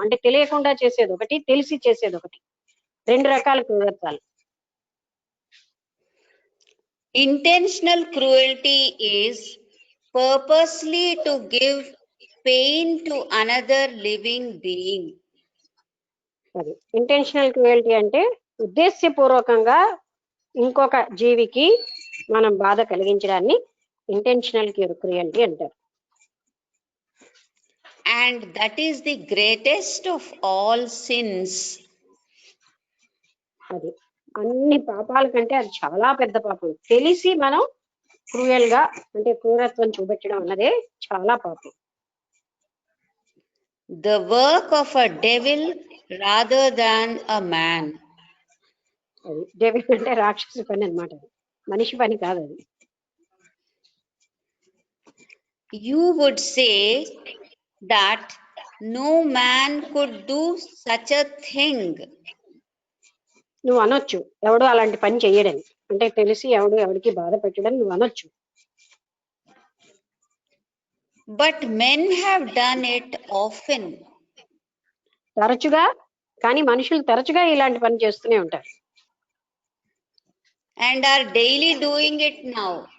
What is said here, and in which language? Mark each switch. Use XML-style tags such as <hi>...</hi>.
<te>అంటే తెలియకుండా చేసేది ఒకటి, తెలిసి చేసేది ఒకటి. రెండు రకాల క్రూరత్వాలు.</te> <en>Intentional cruelty is purposely to give pain to another living being.</en> <te>అది ఇంటెన్షనల్ క్రూయల్టీ అంటే ఉద్దేశ్యపూర్వకంగా ఇంకొక జీవికి మనం బాధ కలిగించడాన్ని ఇంటెన్షనల్ క్రూయల్టీ అంటారు.</te> <en>And that is the greatest of all sins.</en> <te>అది అన్ని పాపాల కంటే అది చాలా పెద్ద పాపం. తెలిసి మనం క్రూయల్ గా అంటే క్రూరత్వం చూపెట్టడం అన్నదే చాలా పాపం.</te> <en>The work of a devil rather than a man.</en> <te>అది డెవిల్ అంటే రాక్షసు పని అన్నమాట, మనిషి పని కాదు అది.</te> <en>You would say that no man could do such a thing.</en> <te>నువ్వు అనొచ్చు ఎవడు అలాంటి పని చెయ్యడని, అంటే తెలిసి ఎవడికి బాధ పెట్టడం నువ్వు అనొచ్చు.</te> <en>But men have done it often.</en> <te>తరచుగా, కానీ మనుషులు తరచుగా ఇలాంటి పని చేస్తూనే ఉంటారు.</te> <en>And are daily doing it now.</en>